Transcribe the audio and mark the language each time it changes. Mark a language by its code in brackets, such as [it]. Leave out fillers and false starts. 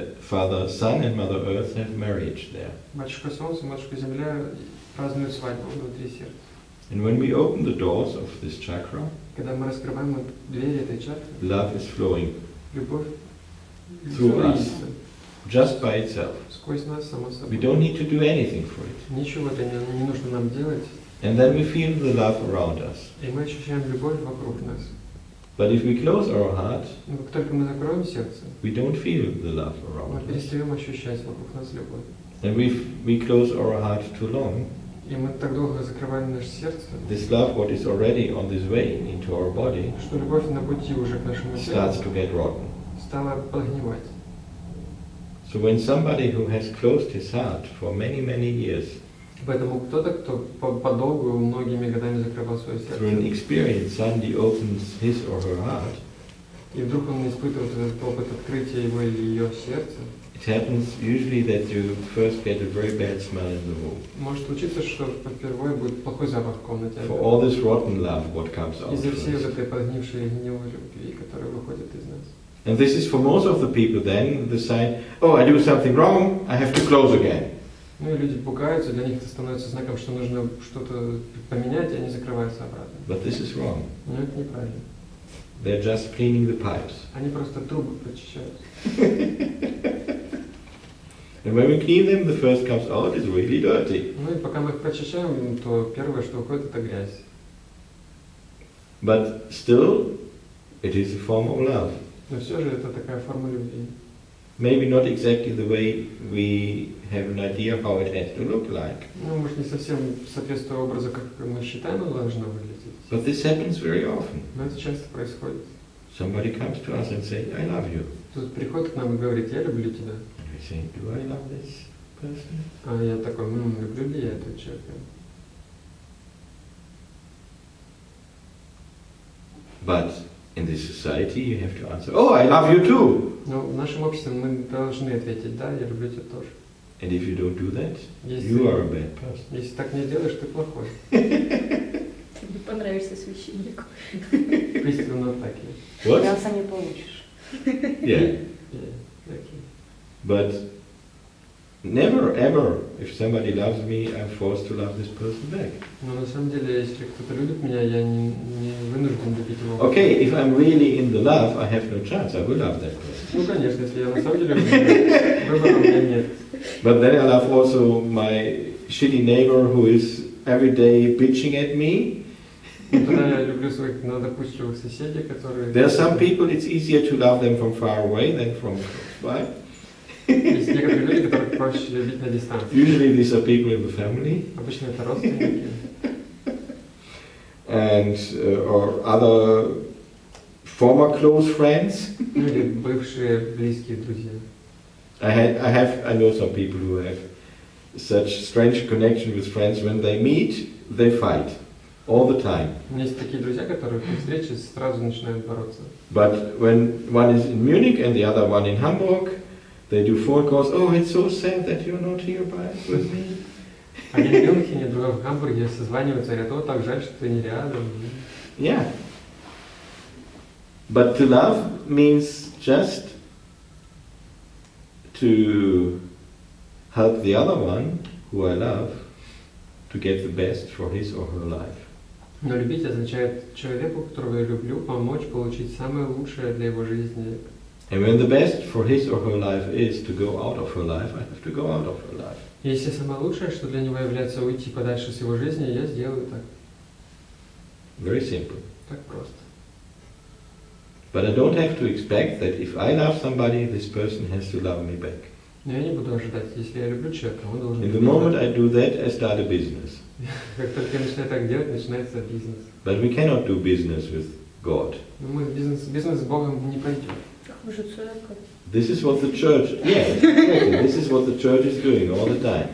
[en] Father Sun and Mother Earth have marriage there. [ru] Матушка Солнце, Матушка Земля празднуют свадьбу внутри сердца. [en] And when we open the doors of this chakra, [ru] Когда мы раскрываем двери этой чакры, [en] love is flowing [ru] любовь [en] through us, [ru] льется [en] just by itself. [ru] сквозь нас, само [en] We [ru] собой. [en] don't need to do anything for it. [ru] Ничего это не нужно нам делать, [en] And then we feel the love around us. [ru] и мы ощущаем любовь вокруг нас. [en] But if we close our heart, [ru] Но как только мы закроем сердце, [en] we don't feel the love [ru] мы [en] around us. [ru] перестаем ощущать вокруг нас любовь. [en] And if we close our heart too long, [ru] И мы так долго закрываем наше сердце, [en] this love, what is already on this way into our body, [ru] что любовь на пути уже к нашему [en] starts [ru] сердцу [en] to get rotten. [ru] стала прогнивать. [en] So when somebody who has closed his heart for many, many years, [ru] Поэтому кто-то, кто подолгу, многими годами закрывал свое [en] through an [ru] сердце, [en] experience, suddenly opens his or her heart, [ru] и вдруг он испытывает этот опыт открытия его или ее сердца, [en] it happens usually that you first get a very bad smell in the room. [ru] может случиться, что впервые будет плохой запах в комнате. [en] For all this rotten love, what comes out [ru] Из-за всей вот [en] first. [ru] этой подгнившей гнилой любви, которая выходит из нас. [en] And this is for most of the people then the sign, oh, I do something wrong, I have to close again. [ru] Ну и люди пугаются, для них это становится знаком, что нужно что-то поменять, и они закрываются обратно. [en] But this is wrong. [ru] Но это неправильно. [en] They're just cleaning the pipes. [ru] Они просто трубы прочищают. [en] And when we clean them, the first comes out is really dirty. [ru] Ну и пока мы их прочищаем, то первое, что уходит, это грязь. [en] But still, it is a form of love. [ru] Но все же это такая форма любви. [en] Maybe not exactly the way we have an idea how it has to look like. [ru] Ну, может, не совсем соответствует образу, как мы считаем, оно должно выглядеть. [en] But this happens very often. [ru] Но это часто происходит. [en] Somebody comes to us and says, I love you. [ru] Тут приходит к нам и говорит: я люблю тебя. [en] And we say, do I love this person? [ru] А я такой: люблю ли я этого человека? [en] But in this society you have to answer, oh, I love you too. [ru] Но в нашем обществе мы должны ответить: да, я люблю тебя тоже. [en] And if you don't do that, [ru] Если, [en] you are a bad person. [ru] если так не делаешь, ты плохой. Тебе понравишься священнику. [en] Please do not like it. What? [ru] Мяса не получишь. [en] Yeah. Yeah, okay. But never ever, if somebody loves me, I'm forced to love this person back. [ru] Но на самом деле, если кто-то любит меня, я не вынужден любить его. [en] Okay, if I'm really in the love, I have no chance. I will love that person. [ru] Ну, конечно, если я на самом деле люблю, выбора у меня нет. [en] But then I love also my shitty neighbor who is every day bitching at me. [ru] Но тогда я люблю своих надопустливых соседей, которые... [en] There are some people it's easier to love them from far away than from close by. [ru] Есть некоторые люди, которых проще любить на дистанции. [en] Usually these are people in the family. [ru] Обычно это родственники. [en] And or other former close friends. [ru] Ну или бывшие близкие друзья. [en] I know some people who have such strange connection with friends. When they meet, they fight all the time. [ru] У меня есть такие друзья, которые при встрече сразу начинают бороться. [en] But when one is in Munich and the other one in Hamburg, they do phone calls. Oh, it's so sad that you're not here with me. [ru] Один в Мюнхене, другой в Гамбурге созваниваются и говорят: о, так жаль, что ты не рядом. [en] Yeah. But to love means just to help the other one who I love to get the best for his or her life. [ru] Но любить означает человеку, которого я люблю, помочь получить самое лучшее для его жизни. [en] And when the best for his or her life is to go out of her life, I have to go out of her life. [ru] Если самое лучшее, что для него является уйти подальше с его жизни, я сделаю так. [en] Very simple. [ru] Так просто. [en] But I don't have to expect that if I love somebody, this person has to love me back. [ru] Но я не буду ожидать, если я люблю человека, он должен... [en] In the moment I do that, I start a business. [ru] Как только я начинаю так делать, начинается бизнес. [en] But we cannot do business with God. [ru] Но мы бизнес с Богом не пойдем. Вы же церковь. [en] This is what the church, exactly. This is what the church is doing all the time.